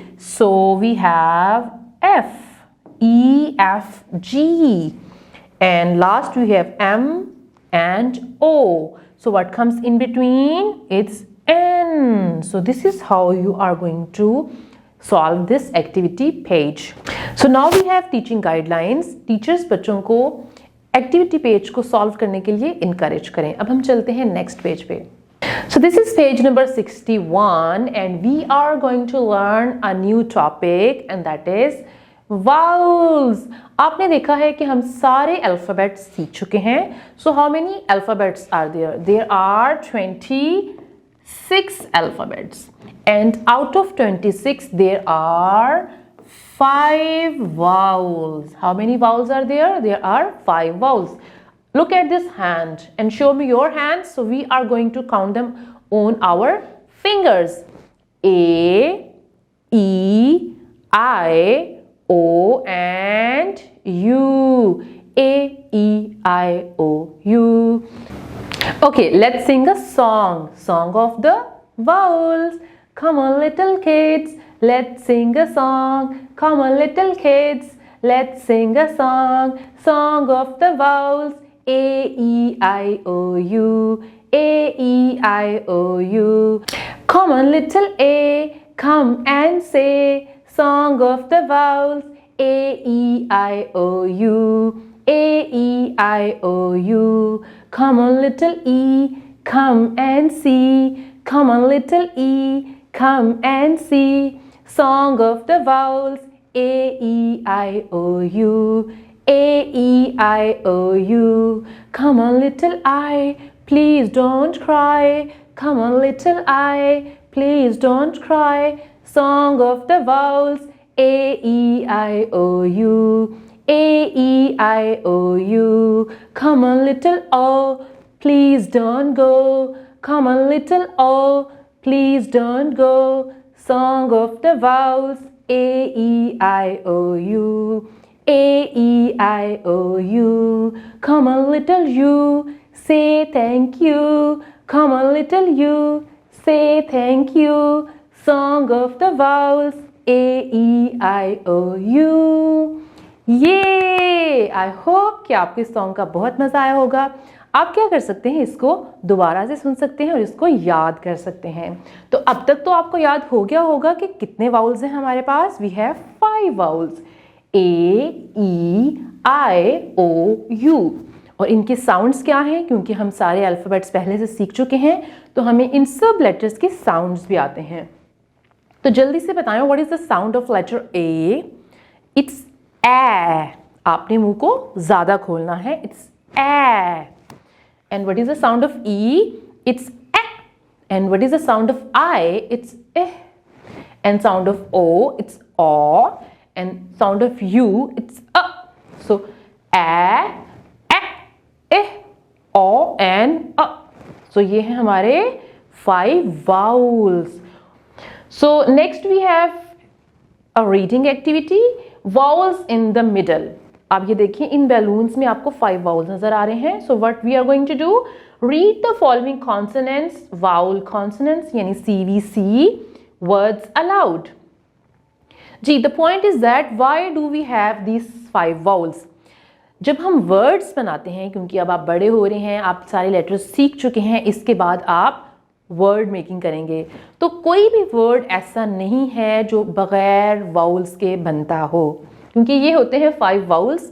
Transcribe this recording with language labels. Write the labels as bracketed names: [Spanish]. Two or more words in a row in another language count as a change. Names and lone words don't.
[English] So we have F. E, F, G. And last we have M and O. So what comes in between? It's N. So this is how you are going to solve this activity page. So now we have teaching guidelines. [Hindi] टीचर्स बच्चों को [English] activity page [Hindi] को सॉल्व करने के लिए इनकरेज करें। अब हम चलते हैं [English] next page [Hindi] पे। [English] So this is page number 61 and we are going to learn a new topic and that is vowels. [Hindi] आपने देखा है कि हम सारे अल्फाबेट्स सीख चुके हैं। [English] So how many alphabets are there? There are 26 alphabets and out of 26 there are 5 vowels. How many vowels are there? There are 5 vowels. Look at this hand and show me your hands. So we are going to count them on our fingers. A, E, I, O and U. A, E, I, O, U. Okay, let's sing a song. Song of the vowels. Come on little kids, let's sing a song. Come on little kids, let's sing a song. Song of the vowels. A, E, I, O, U. A, E, I, O, U. Come on little A, come and say. Song of the vowels. A, E, I, O, U. A, E, I, O, U. Come on little E, come and see. Come on little E, come and see. Song of the vowels. A, E, I, O, U. A, E, I, O, U. Come on little I, please don't cry. Come on little I, please don't cry. Song of the vowels. A, E, I, O, U. A, E, I, O, U. Come on little O, please don't go. Come on little O, please don't go. Song of the vowels. A, E, I, O, U. A, E, I, O, U. Come on little U, say thank you. Come on little U, say thank you. Song of the vowels. A, E, I, O, U. [Hindi] ये [English] I hope [Hindi] कि आपको इस सॉन्ग का बहुत मज़ा आया होगा। आप क्या कर सकते हैं, इसको दोबारा से सुन सकते हैं और इसको याद कर सकते हैं। तो अब तक तो आपको याद हो गया होगा कि कितने वाउल्स हैं हमारे पास। [English] We have 5 vowels, A, E, I, O, U। [Hindi] और इनके साउंड्स क्या हैं, क्योंकि हम सारे अल्फ़ाबेट्स पहले से सीख चुके हैं तो हमें इन सब लेटर्स के साउंड्स भी आते हैं। तो जल्दी से बताएं, [English] What is the sound of letter A? It's a. [Hindi] आपने मुंह को ज़्यादा खोलना है, [English] it's a. And what is the sound of E? It's a. And what is the sound of I? It's a. And sound of O? It's o. and sound of U, it's a. So a, o and a. [Hindi] So ये हैं हमारे 5 vowels. [English] So next we have a reading activity, vowels in the middle. [Hindi] आप ये देखिए, इन बैलून्स में आपको 5 vowels नजर आ रहे हैं. [English] So what we are going to do, read the following consonants, vowel consonants यानी CVC words aloud. [Hindi] जी, [English] the point is that why do we have these 5 vowels? [Hindi] जब हम वर्ड्स बनाते हैं, क्योंकि अब आप बड़े हो रहे हैं, आप सारे लेटर्स सीख चुके हैं, इसके बाद आप [English] word making [Hindi] करेंगे, तो कोई भी वर्ड ऐसा नहीं है जो बगैर वाउल्स के बनता हो, क्योंकि ये होते हैं 5 वाउल्स।